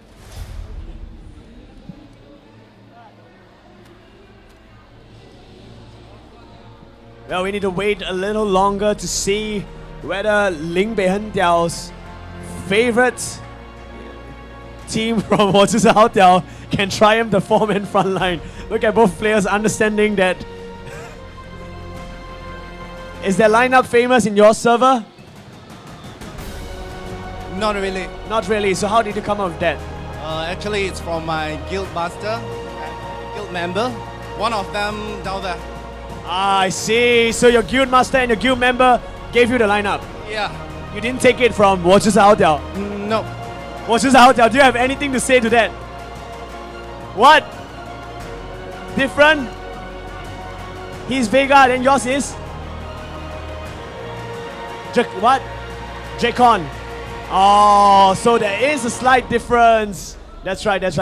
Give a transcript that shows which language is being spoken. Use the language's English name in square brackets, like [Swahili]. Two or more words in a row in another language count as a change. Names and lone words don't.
[English] Well, we need to wait a little longer to see whether Ling Beihendiao's favorite team from 我就是好屌 can triumph the four-man front line. Look at both players understanding that. Is their lineup famous in your server? Not really. Not really. So how did you come up with that? Actually, it's from my guild master, guild member. One of them down there. Ah, I see. So your guild master and your guild member gave you the lineup. Yeah. You didn't take it from 我就是好屌. No. 我就是好屌. Do you have anything to say to that? What? Different? He's Vega, then yours is? What? Jacon. Oh, so there is a slight difference. That's right, that's right.